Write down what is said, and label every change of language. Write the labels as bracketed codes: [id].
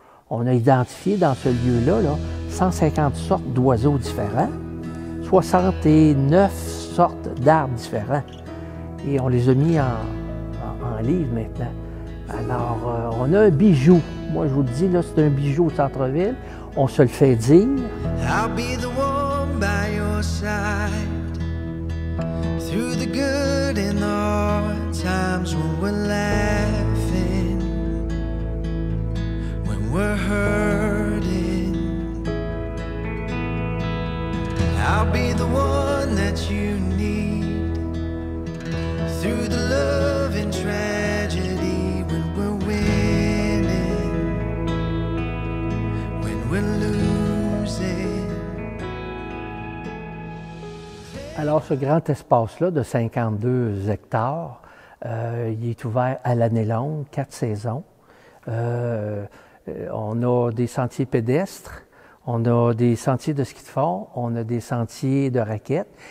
[fr] On a identifié dans ce lieu-là 150 sortes d'oiseaux différents, 69 sortes d'arbres différents. Et on les a mis en livre maintenant. Alors, on a un bijou. Moi, je vous le dis, là, c'est un bijou au centre-ville. On se le fait dire. [en] I'll be the one by your side through the good and the hard times when we're laughing, when we're hurting. I'll be the one that you need through the love and tragedy when we're winning, when we're losing. [fr] Alors, ce grand espace-là de 52 hectares, il est ouvert à l'année longue, 4 saisons. On a des sentiers pédestres, on a des sentiers de ski de fond, on a des sentiers de raquettes.